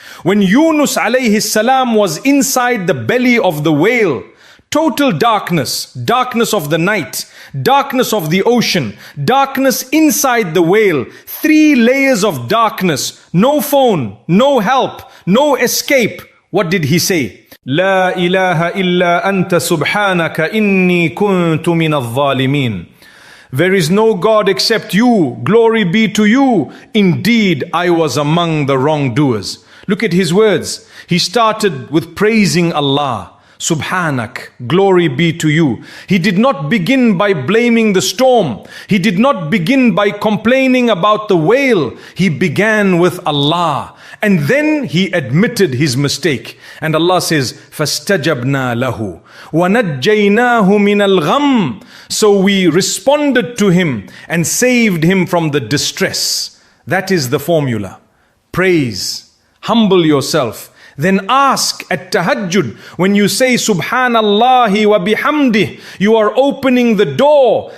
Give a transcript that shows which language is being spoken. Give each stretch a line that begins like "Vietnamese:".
English: When Yunus alayhi salam was inside the belly of the whale, total darkness, darkness of the night, darkness of the ocean, darkness inside the whale, 3 layers of darkness, no phone, no help, no escape. What did he say?
Arabic: لا إله إلا أنت سبحانك إني كنت من الظالمين.
English: There is no God except you. Glory be to you. Indeed, I was among the wrongdoers. Look at his words. He started with praising Allah. Subhanak, glory be to you. He did not begin by blaming the storm. He did not begin by complaining about the whale. He began with Allah. And then he admitted his mistake. And Allah says,
Arabic: فَاسْتَجَبْنَا لَهُ وَنَجَّيْنَاهُ مِنَ الْغَمِّ.
English: So we responded to him and saved him from the distress. That is the formula. Praise, humble yourself. Then ask at Tahajjud, when you say
Arabic: Subhanallahi wa bihamdih,
English: you are opening the door.